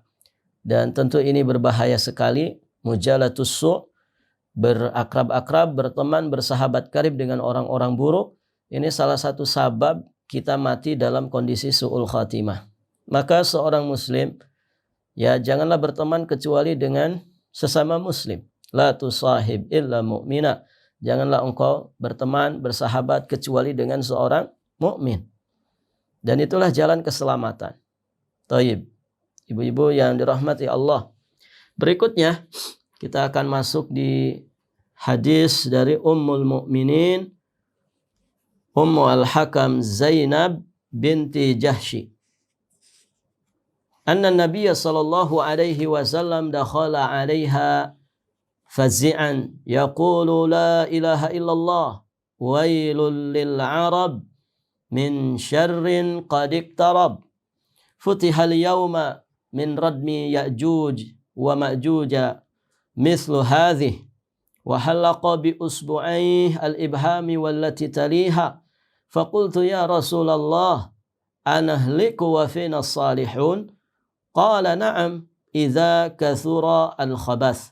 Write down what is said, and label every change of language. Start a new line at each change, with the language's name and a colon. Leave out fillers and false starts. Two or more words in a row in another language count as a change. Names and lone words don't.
Indonesian: Dan tentu ini berbahaya sekali.
Arabic: مجالسة السوء',
Indonesian: berakrab-akrab, berteman, bersahabat karib dengan orang-orang buruk. Ini salah satu sabab kita mati dalam kondisi
Arabic: سوء الخاتمة.
Indonesian: Maka seorang muslim, ya janganlah berteman kecuali dengan sesama muslim.
Arabic: لا تصاحب إلا مؤمنا.
Indonesian: Janganlah engkau berteman, bersahabat kecuali dengan seorang mukmin. Dan itulah jalan keselamatan. Taib. Ibu-ibu yang dirahmati Allah. Berikutnya kita akan masuk di hadis dari Ummul Mukminin Ummu al-Hakam Zainab binti Jahsy.
Arabic: أن النبي صلى الله عليه وسلم دخل عليها فزعا يقول لا إله إلا الله ويل للعرب من شر قد اقترب فتح اليوم من ردم يأجوج ومأجوج مثل هذه وحلق بإصبعيه الإبهام والتي تليها فقلت يا رسول الله أنهلك وفينا الصالحون قال نعم إذا كثر الخبث.